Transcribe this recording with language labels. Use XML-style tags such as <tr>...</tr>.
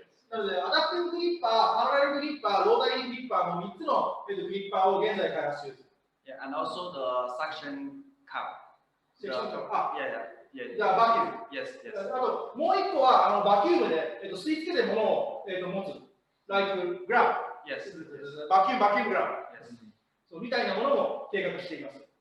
<ja>なので、アダプティブグリッパー、パラレルグリッパー、ロータリーグリッパーの3つのグリッパーを現在開発中です。</ja> <en>Yeah, and also the suction cup. Yeah.</en> <ja>じゃあ、バキューム。</ja> <en>Yes.</en> <ja>あと、もう一個はバキュームで、吸い付けて物を、持つ。 like グラム。</ja> <en>Yes.</en> <ja>バキュームグラム。</ja> <en>Yes.</en> <ja>そうみたいなものも計画しています。</ja>